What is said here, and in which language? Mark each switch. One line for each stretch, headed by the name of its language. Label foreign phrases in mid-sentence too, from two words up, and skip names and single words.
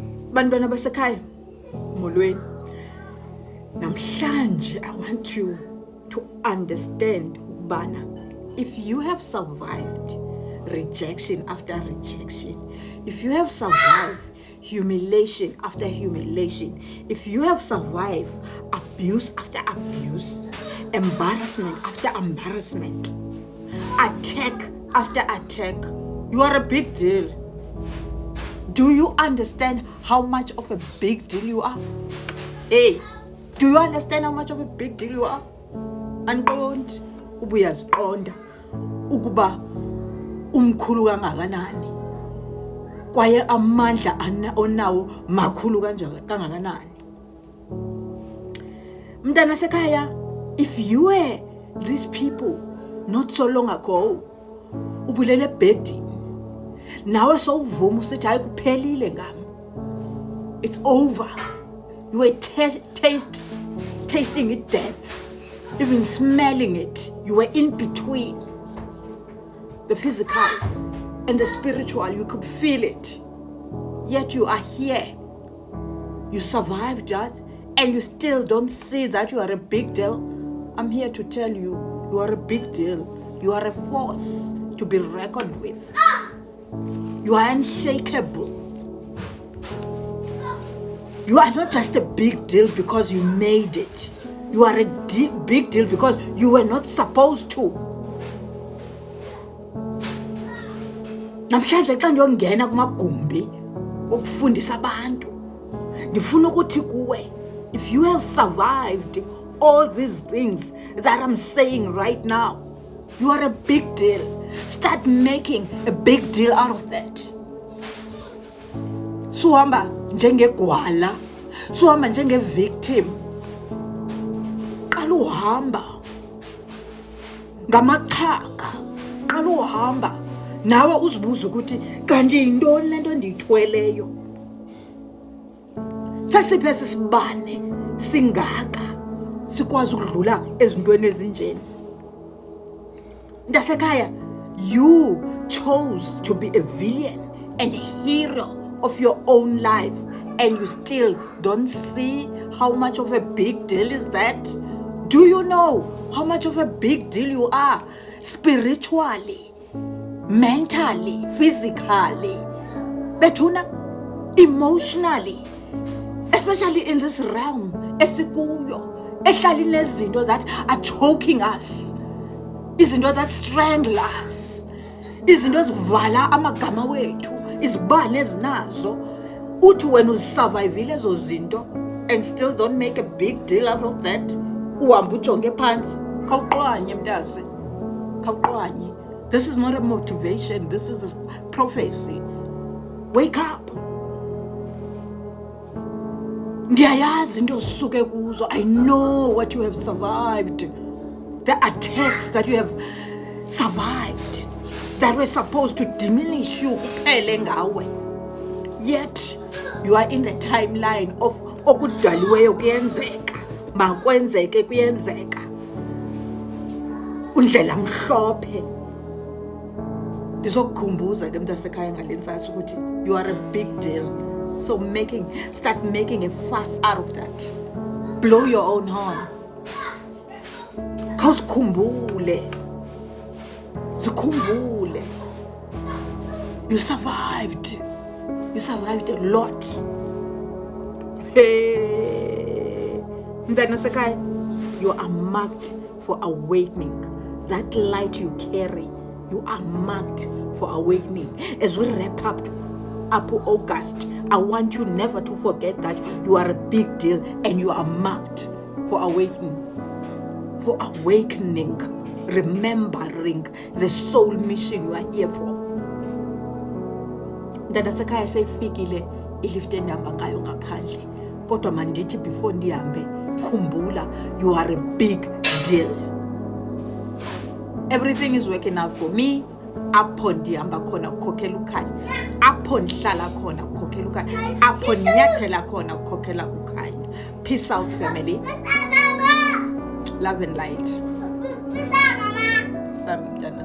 Xhosa: Bantwana basekhaya, molweni.
English: Namhlanje I want you to understand ukubana if you have survived rejection after rejection, if you have survived humiliation after humiliation, if you have survived abuse after abuse, embarrassment after embarrassment, attack after attack, you are a big deal. Do you understand how much of a big deal you are? Hey, do you understand how much of a big deal you are?
Xhosa: Anqondi ubuyaziqonda ukuba umkhulu kangakanani kwaye amandla onawo makhulu kangakanani. Mntana sekhaya,
English: if you were these people not so long ago,
Xhosa: ubulele bedini, nawe sowuvuma usithi hayi kuphelile ngami,
English: it's over. You were tasting it death, even smelling it. You were in between the physical and the spiritual. You could feel it. Yet you are here. You survived that and you still don't see that you are a big deal. I'm here to tell you, you are a big deal. You are a force to be reckoned with. You are unshakable. You are not just a big deal because you made it. You are a big deal because you were not supposed to.
Xhosa: Namhlanje xa ndiyongena kumagumbi okufundisa abantu, ndifuna ukuthi kuwe,
English: if you have survived all these things that I'm saying right now, you are a big deal. Start making a big deal out of that.
Xhosa: Suhamba njengegwala, suhamba njenge-victim. Qala uhamba ngamaqhaga, qala uhamba nawe uzibuza ukuthi kanti yintoni le nto ndiyithweleyo. Sasiphe sisibane singaka sikwazi ukudlula ezintweni ezinjeni. Ndasekhaya,
English: you chose to be a villain and a hero of your own life, and you still don't see how much of a big deal is that? Do you know how much of a big deal you are spiritually, mentally, physically, bethuna, emotionally, especially in this realm
Xhosa: esikuyo, ehlala inezinto
English: that are choking us, izinto that strangle us,
Xhosa: izinto ezivala amagama wethu, izibane ezinazo. Uthi wena uzisurvivile ezo zinto
English: and still don't make a big deal out of that.
Xhosa: Uhamba ujonge phansi, khawuqwanye mntase, khawuqwanye.
English: This is not a motivation, this is a prophecy. Wake up.
Xhosa: Ndiyayazi into osuke kuzo.
English: I know what you have survived. The attacks that you have survived that were supposed to diminish you
Xhosa: kuphele ngawe.
English: Yet you are in the timeline of
Xhosa: okudaliweyo kuyenzeka, makwenzeke kuyenzeka. Undlela mhlophe. Ndizokukhumbuza ke mntasekhaya ngalentsasa ukuthi
English: you are a big deal. So start making a fuss out of that. Blow your own horn. Khawuzikhumbule. Zikhumbule. You survived. You survived a lot.
Xhosa: Hey, mntana sekhaya,
English: you are marked for awakening. That light you carry, you are marked for awakening. As we wrap up August, I want you never to forget that you are a big deal and you are marked for awakening. For awakening, remembering the soul mission you are here for. Mntana sekhaya seyifikile ilift endihamba ngayo ngaphandle, kodwa mandithi before ndihambe, khumbula you are a big deal. Everything is working out for me.
Xhosa: Apho ndihamba khona ukukhokhela ukhanya, apho ndihlala khona ukukhokhela ukhanya, apho ndinyathela khona ukukhokhela ukhanya.
English: Peace out, family. Love and light. Peace out, mama.